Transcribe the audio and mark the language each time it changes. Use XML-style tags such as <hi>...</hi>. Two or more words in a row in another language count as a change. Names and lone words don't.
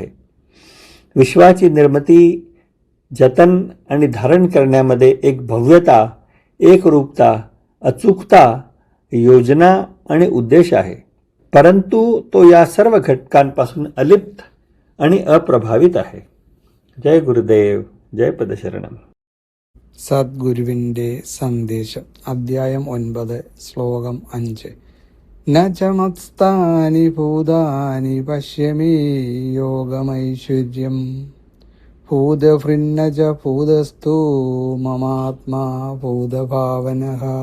<mr>विश्वाची निर्मिती, जतन आणि धारण करण्यामध्ये एक भव्यता, एकरूपता, अचूकता, योजना आणि उद्देश आहे. परंतु तो या सर्व घटकांपासून अलिप्त आणि अप्रभावित आहे. जय गुरुदेव, जय पदशरणम.</mr> <ml>സദ്ഗുരുവിൻ്റെ സന്ദേശം. അധ്യായം 9, ശ്ലോകം 5.</ml> <sa>न च मत्स्थानि भूतानि पश्यमे योगमैश्वर्यं भूतभृन्न च भूतस्थो ममात्मा भूतभावनः.</sa>